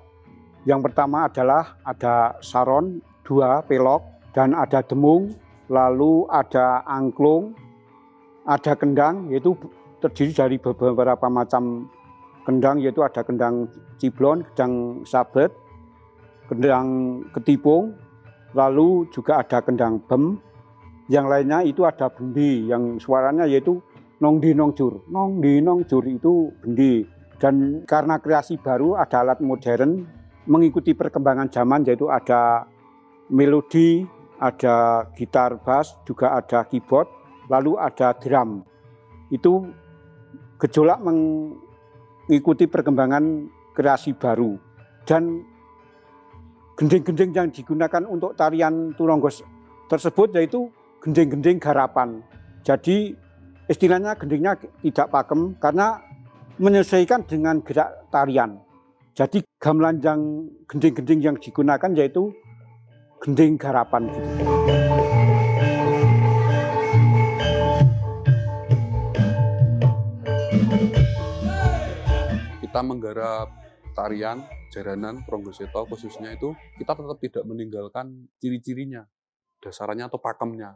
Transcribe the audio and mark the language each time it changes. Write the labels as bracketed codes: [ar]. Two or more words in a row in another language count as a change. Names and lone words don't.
[id] Yang pertama adalah ada saron, 2 pelok, dan ada demung, lalu ada angklung, ada kendang, yaitu terdiri dari beberapa macam kendang, yaitu ada kendang ciblon, kendang sabet, kendang ketipung, lalu juga ada kendang bem. Yang lainnya itu ada bendi yang suaranya yaitu nongdi nongjur. Nongdi nongjur itu bendi. Dan karena kreasi baru ada alat modern mengikuti perkembangan zaman, yaitu ada melodi, ada gitar bass, juga ada keyboard, lalu ada drum. Itu gejolak mengikuti perkembangan kreasi baru. Dan gending-gending yang digunakan untuk tarian Turonggo tersebut yaitu gending-gending garapan. Jadi istilahnya gendingnya tidak pakem karena menyesuaikan dengan gerak tarian. Jadi gamelan yang gending-gending yang digunakan yaitu gending garapan gitu. Kita menggarap tarian jaranan Turonggo Seto khususnya itu, kita tetap tidak meninggalkan ciri-cirinya, dasarannya atau pakemnya.